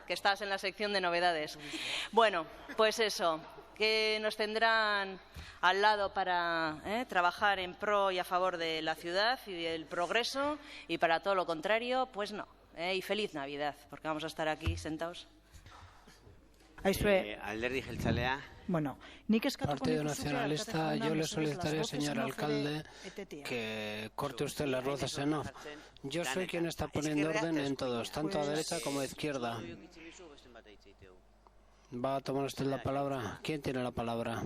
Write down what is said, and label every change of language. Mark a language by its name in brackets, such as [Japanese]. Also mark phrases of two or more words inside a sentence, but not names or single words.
[Spanish] Que estás en la sección de novedades. Bueno, pues eso, que nos tendrán al lado para trabajar en pro y a favor de la ciudad y del progreso, y para todo lo contrario, pues no. Y feliz Navidad, porque vamos a estar aquí sentados. [Basque] Alderdi jeltzalea. [Spanish] Bueno, Partido Nacionalista, yo le solicitaría, señor alcalde, que corte usted las voces en off. Yo soy quien está poniendo orden en todos, tanto a derecha como a izquierda. ¿Va a tomar usted la palabra? ¿Quién tiene la palabra?